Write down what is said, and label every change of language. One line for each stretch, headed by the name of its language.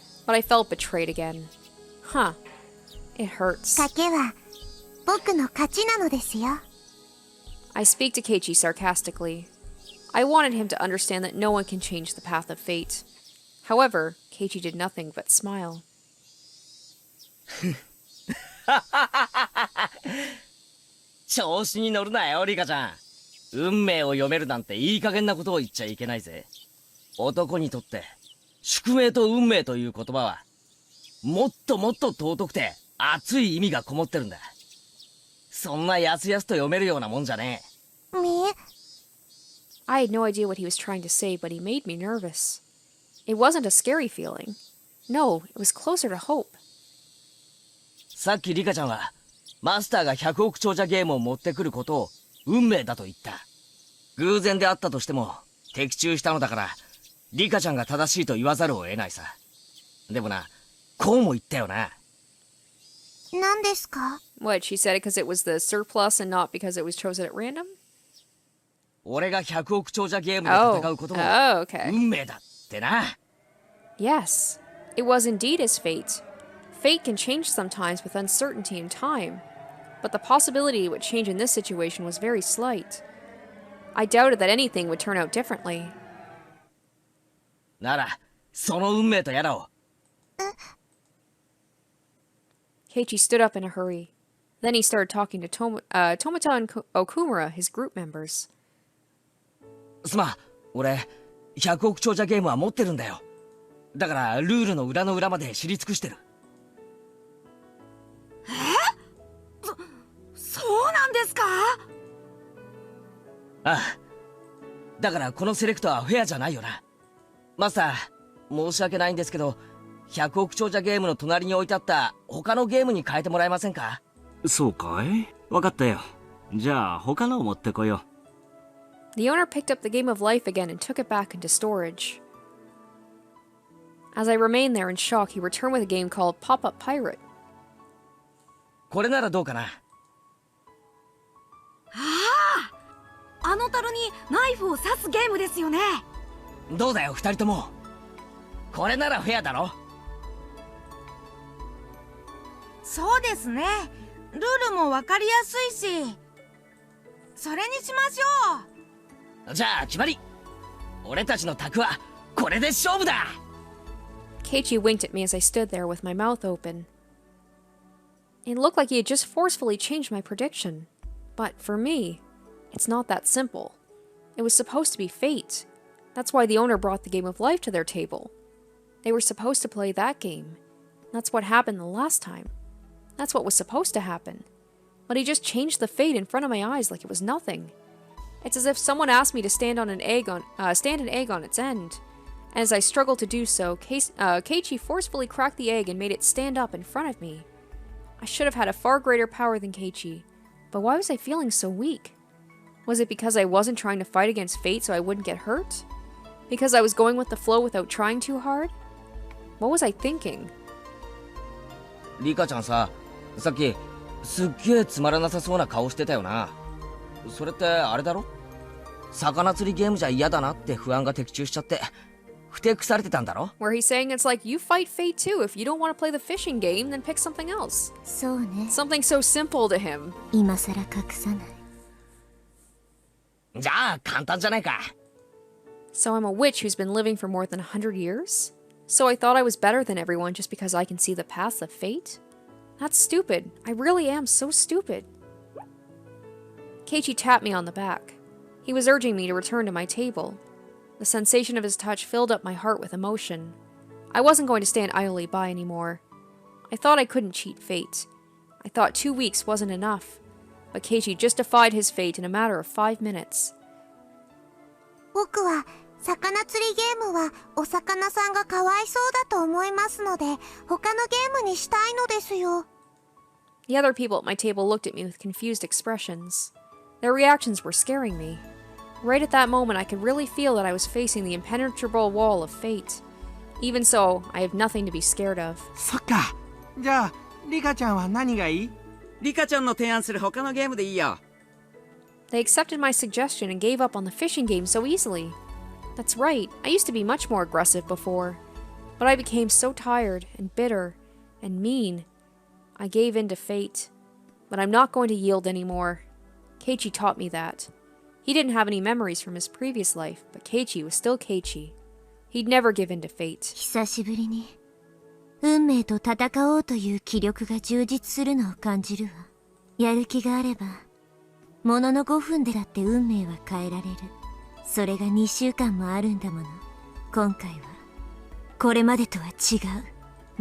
English: But I felt betrayed again. Huh. It hurts.
Japanese: 賭けは僕の勝ちなのですよ。
English: I speak to Keiichi sarcastically. I wanted him to understand that no one can change the path of fate. However, Keiichi did nothing but smile.
Japanese: 調子に乗るなよ、リカちゃん。運命を読めるなんていい加減なことを言っちゃいけないぜ。男にとって宿命と運命という言葉はもっともっと尊くて熱い意味がこもってるんだ。そんなやすやすと読めるようなもんじゃねえ。
English: I had no idea what he was trying to say, but he made me nervous. It wasn't a scary feeling. No, it was closer to hope.
Japanese: さっきリカちゃんはマスターが100億長者ゲームを持ってくることを運命だと言った。偶然であったとしても的中したのだからリカちゃんが正しいと言わざるを得ないさ。でもな、こうも言ったよな。何ですか？
English: What, she said it because it was the surplus and not because it was chosen at random?
Japanese: 俺が100億長者ゲームで戦うことも
English: okay.
Japanese: 運命だってな。
English: Yes, it was indeed his fate. Fate can change sometimes with uncertainty and time, but the possibility it would change in this situation was very slight. I doubted that anything would turn out differently.
Japanese: なら、その運命とやらを。
English: Keiichi stood up in a hurry. Then he started talking to Tomata and Okumura, his group members.
Japanese: すまん、俺、100億長者ゲームは持ってるんだよ。だから、ルールの裏の裏まで知り尽くしてる。そうなんですか？ああ。だから、このセレクトはフェアじゃないよな。マスター、申し訳ないんですけど、100億長者ゲームの隣に置いてあった他のゲームに変えてもらえませんか？そうかい？わかったよ。じゃあ他のを持ってこよう。
English: The owner picked up the game of life again and took it back into storage. As I remained there in shock, he returned with a game called Pop-Up Pirate.
Japanese: これならどうかな？あの樽にナイフを刺すゲームですよね。どうだよ、二人とも。これならフェアだろ？そうですね。ルールもわかりやすいし、それにしましょう。じゃあ決まり。俺たちの卓はこれで勝負だ。
English: Keiichi winked at me as I stood there with my mouth open. It looked like he had just forcefully changed my prediction. But for me, it's not that simple. It was supposed to be fate. That's why the owner brought the game of life to their table. They were supposed to play that game. That's what happened the last time. That's what was supposed to happen. But he just changed the fate in front of my eyes like it was nothing. It's as if someone asked me to stand an egg on its end. And as I struggled to do so, Keiichi forcefully cracked the egg and made it stand up in front of me. I should have had a far greater power than Keiichi. But why was I feeling so weak? Was it because I wasn't trying to fight against fate so I wouldn't get hurt? Because I was going with the flow without trying too hard? What was I thinking?
Japanese: リカちゃんさ、さっきすっげえつまらなさそうな顔してたよな。それってあれだろ？魚釣りゲームじゃ嫌だなって不安が的中しちゃってふてくされてたんだろ？
English: Where he's saying it's like you fight fate too. If you don't want to play the fishing game, then pick something else.
Japanese: そうね。
English: Something so simple to him.
Japanese: 今さら隠さない。じゃあ簡単じゃないか。
English: So I'm a witch who's been living for more than 100 years? So I thought I was better than everyone just because I can see the paths of fate? That's stupid. I really am so stupid. Keiichi tapped me on the back. He was urging me to return to my table. The sensation of his touch filled up my heart with emotion. I wasn't going to stand idly by anymore. I thought I couldn't cheat fate. I thought 2 weeks wasn't enough. But Keiichi just defied his fate in a matter of 5 minutes.
Japanese: 僕は魚釣りゲームはお魚さんがかわいそうだと思いますので、他のゲームにしたいのですよ。
English: The other people at my table looked at me with confused expressions. Their reactions were scaring me. Right at that moment, I could really feel that I was facing the impenetrable wall of fate. Even so, I have nothing to be scared of.
Japanese: そっか。じゃあリカちゃんは何がいい？リカちゃんの提案する他のゲームでいいよ。
English: They accepted my suggestion and gave up on the fishing game so easily. That's right, I used to be much more aggressive before. But I became so tired and bitter and mean. I gave in to fate. But I'm not going to yield anymore. Keiichi taught me that. He didn't have any memories from his previous life, but Keiichi was still Keiichi. He'd never give in to fate.
Japanese: 久しぶりに運命と戦おうという気力が充実するのを感じるわ。やる気があれば、ものの5分でだって運命は変えられる。それが2週間もあるんだもの。今回はこれまでとは違う。